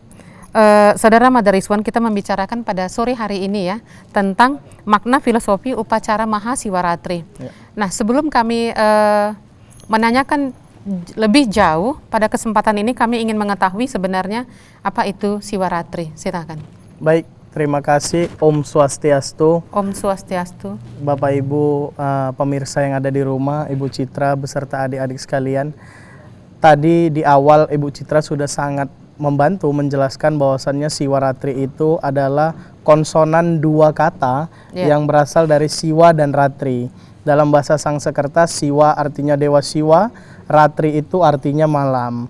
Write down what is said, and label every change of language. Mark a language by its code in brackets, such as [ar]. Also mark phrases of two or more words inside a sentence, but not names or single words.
[id] Saudara Madariswan, kita membicarakan pada sore hari ini ya tentang makna filosofi upacara Mahasiwaratri. Ya. Nah, sebelum kami menanyakan lebih jauh, pada kesempatan ini kami ingin mengetahui sebenarnya apa itu Siwaratri. Silakan. Baik, terima kasih. [ban] Om Swastiastu. Om Swastiastu. [id] Bapak Ibu pemirsa yang ada di rumah, Ibu Citra beserta adik-adik sekalian. Tadi di awal Ibu Citra sudah sangat membantu menjelaskan bahwasannya Siwaratri itu adalah konsonan dua kata yang berasal dari Siwa dan Ratri. Dalam bahasa Sangsekerta, Siwa artinya Dewa Siwa, Ratri itu artinya malam.